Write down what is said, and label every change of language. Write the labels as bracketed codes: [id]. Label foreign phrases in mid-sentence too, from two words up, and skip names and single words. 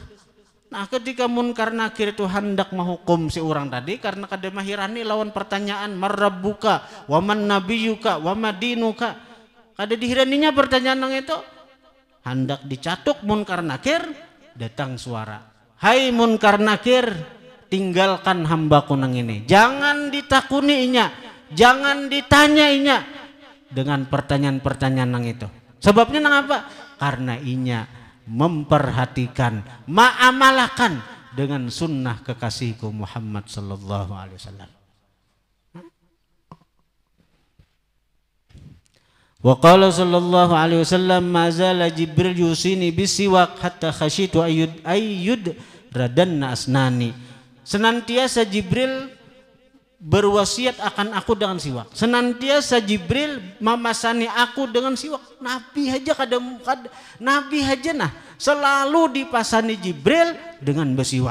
[bjn] Nah ketika munkar nakir itu hendak menghukum si orang tadi karena kada mahirani lawan pertanyaan [ar] من ربك ومن نبيك وما دينك, [bjn] kada dihiraninya pertanyaan nang itu hendak dicatuk munkar nakir, datang suara, hai munkar nakir, tinggalkan hambaku nang ini, jangan ditakuninya, jangan ditanyainya dengan pertanyaan-pertanyaan nang itu. Sebabnya nang apa? Karena inya memperhatikan, ma'amalakan dengan sunnah kekasihku Muhammad [ar] صلى الله عليه وسلم. وقال صلى الله عليه وسلم ما زال جبريل يوصيني بالسواك حتى خشيت أن يدردن أسناني. [bjn] Senantiasa Jibril berwasiat akan aku dengan siwak. Senantiasa Jibril memasani aku dengan siwak. Nabi aja nah selalu dipasani Jibril dengan bersiwak.